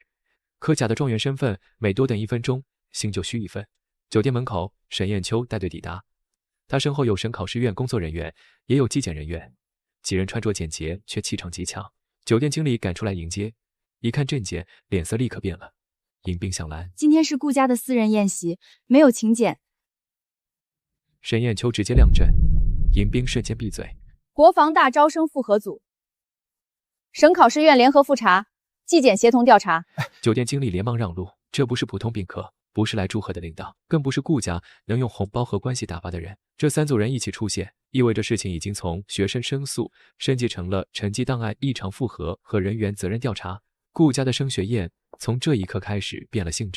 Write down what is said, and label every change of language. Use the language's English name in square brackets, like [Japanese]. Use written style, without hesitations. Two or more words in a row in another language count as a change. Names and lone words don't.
[Chinese] 可假的狀元身份，每多等1分鐘，心就虛1分。酒店門口，沈砚秋帶隊抵達，他身後有省考試院工作人員，也有紀檢人員，幾人穿着簡潔，卻氣場極強。酒店經理趕出來迎接，一看陣節，臉色立刻變了。迎賓向來，今天是顧家的私人宴席，沒有請柬。沈砚秋直接亮阵，迎宾瞬间闭嘴。国防大招生复核组，省考试院联合复查，纪检协同調查。酒店經理連忙讓路，這不是普通賓客，不是來祝賀的領導，更不是顧家能用紅包和關係打發的人。這三組人一起出現，意味着事情已經從學生申訴升級成了成績檔案異常複核和人員責任調查。顧家的升學宴從這一刻開始變了性質。